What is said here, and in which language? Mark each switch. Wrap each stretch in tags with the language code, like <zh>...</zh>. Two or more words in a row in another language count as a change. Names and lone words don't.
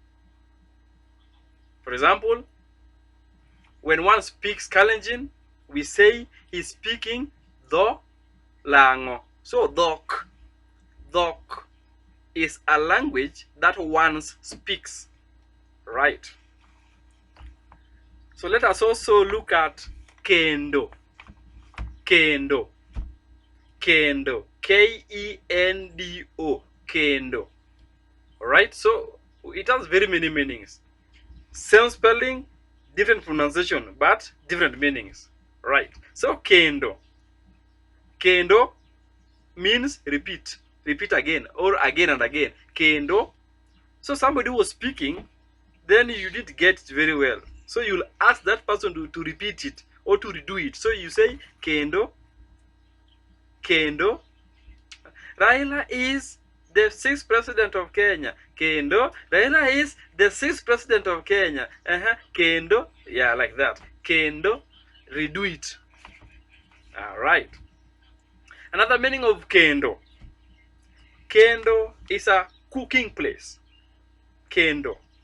<en>For example, when one speaks Kalenjin, we say he's speaking the lango. So dhok. Dhok is a language that one speaks. Right. So let us also look at kendo.</en> <luo>Kendo. Kendo.</luo> <en>K-E-N-D-O. Kendo. Alright, so it has very many meanings. Same spelling, different pronunciation, but different meanings. Right. So kendo. Kendo means repeat. Repeat again, or again and again. Kendo. So somebody was speaking, then you didn't get it very well. So you'll ask that person to repeat it or to redo it. So you say</en> <luo>kendo. Kendo.</luo> <en>Raila is the 6th president of Kenya. Kendo. Raila is the 6th president of Kenya. Kendo. Yeah, like that. Kendo. Redo it. Alright. Another meaning of kendo. Kendo is a cooking place. Kendo.</en>